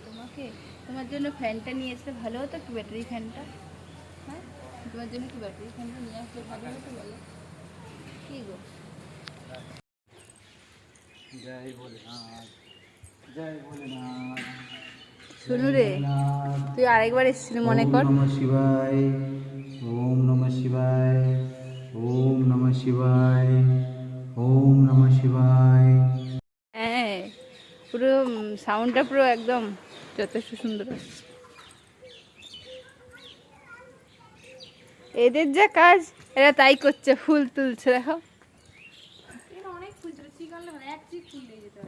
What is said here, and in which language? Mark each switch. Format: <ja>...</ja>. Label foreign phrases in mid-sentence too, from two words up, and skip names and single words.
<bn>তোমার জন্য ফ্যানটা নিয়ে আসলে ভালো হতো, কি ব্যাটারি ফ্যানটা? হ্যাঁ, তোমার জন্য কি ব্যাটারি ফ্যানটা নিয়ে আসলে ভালো হতো বলো? কি গো? জয় ভোলেনাথ, জয় ভোলেনাথ। শুনু রে, তুই আরেকবার এসেছিলি মনে কর।</bn> <sa>ওম নমঃ শিবায়, ওম নমঃ শিবায়, ওম নমঃ শিবায়, ওম নমঃ শিবায়।</sa> <bn>হ্যাঁ, পুরো সাউন্ডটা পুরো একদম যথেষ্ট সুন্দর আসছে। এদের যা কাজ, এরা তাই করছে, ফুল তুলছে। দেখো অনেক ফুল ছিল, ঠিক আনলে মানে এক চিক ফুল নিয়ে যেতে হবে।</bn>